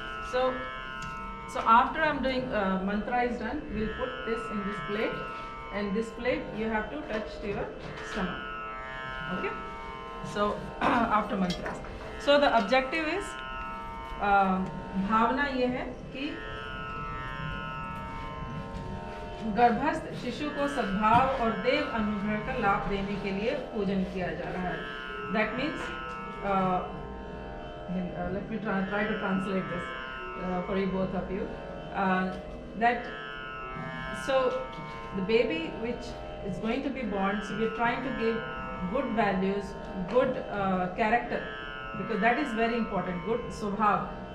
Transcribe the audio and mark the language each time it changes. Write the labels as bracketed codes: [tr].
[en] So after I'm doing mantra is done, we'll put this in this plate, and this plate you have to touch to your stomach. Okay. So after mantra. So the objective is [hi] भावना ये है कि गर्भस्थ शिशु को सद्भाव और देव अनुग्रह का लाभ देने के लिए पूजन किया जा रहा है. [en] That means let me try to translate this for you both of you. That so the baby which is going to be born, so we are trying to give good values, good character, because that is very important. Good subhav.